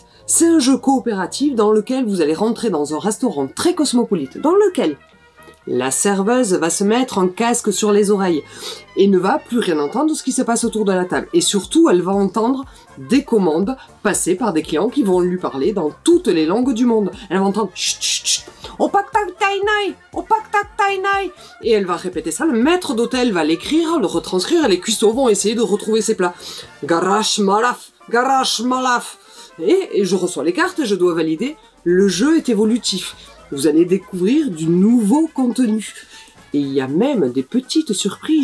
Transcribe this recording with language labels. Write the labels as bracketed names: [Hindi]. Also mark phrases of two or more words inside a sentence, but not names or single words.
[French] C'est un jeu coopératif dans lequel vous allez rentrer dans un restaurant très cosmopolite, dans lequel la serveuse va se mettre un casque sur les oreilles et ne va plus rien entendre de ce qui se passe autour de la table. Et surtout, elle va entendre des commandes passées par des clients qui vont lui parler dans toutes les langues du monde. Elle va entendre chut chut chut, opak tak tainai, opak tak tainai. Et elle va répéter ça. Le maître d'hôtel va l'écrire, le retranscrire, et les cuistots vont essayer de retrouver ses plats. Garash malaf, garash malaf. Et je reçois les cartes et je dois valider. Le jeu est évolutif. Vous allez découvrir du nouveau contenu. Et il y a même des petites surprises.